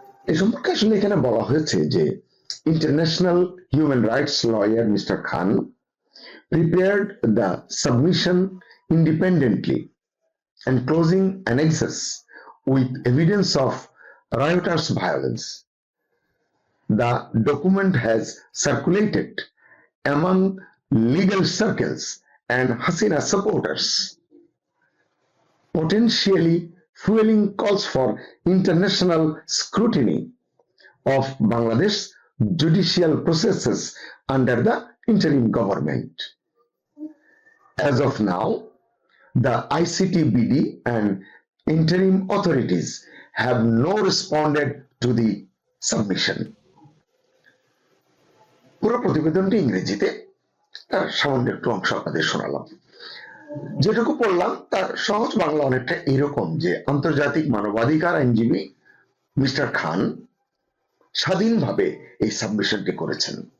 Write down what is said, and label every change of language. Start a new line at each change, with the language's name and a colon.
Bangla: এ সম্পর্কে আসলে এখানে বলা হয়েছে যে
English: International human rights lawyer mister Khan prepared the submission independently and closing annexes with evidence of rioters' violence. The document has circulated among legal circles and Hasina supporters, potentially fueling calls for international scrutiny of Bangladesh judicial processes under the interim government. As of now, the ICTBD and interim authorities have not responded to the submission.
Bangla: পুরো প্রতিবেদনটি ইংরেজিতে, তার সামান্য একটু অংশ আপনাদের শোনালাম। যেটুকু পড়লাম তার সহজ বাংলা অনেকটা এরকম যে আন্তর্জাতিক মানবাধিকার আইনজীবী মিস্টার খান স্বাধীনভাবে এই সাবমিশনটি করেছেন।